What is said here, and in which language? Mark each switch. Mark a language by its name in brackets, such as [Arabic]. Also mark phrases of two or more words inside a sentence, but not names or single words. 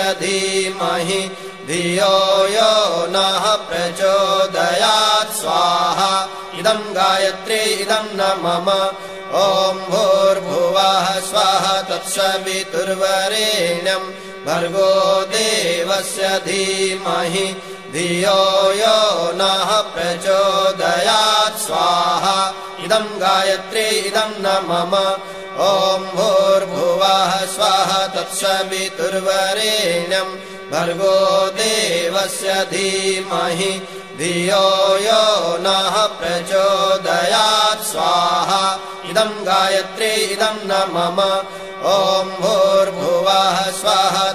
[Sanskrit] ధీమహి ధియో యో నః ప్రచోదయాత్ స్వాహా ఇదం గాయత్రీ ఇదం న మమ ఓం భూర్భువః స్వః తత్సవితుర్వరేణ్యం భర్గో దేవస్య ధీమహి ధియో యో నః ప్రచోదయాత్ స్వాహా ఇదం గాయత్రీ ఇదం న మమ ఓం భూర్భువః స్వః తత్సవితుర్వరేణ్యం భర్గో దేవస్య ధీమహి धियो यो नः प्रचोदयात् स्वाहा इदं गायत्री इदं न मम ॐ भूर्भुवः स्वः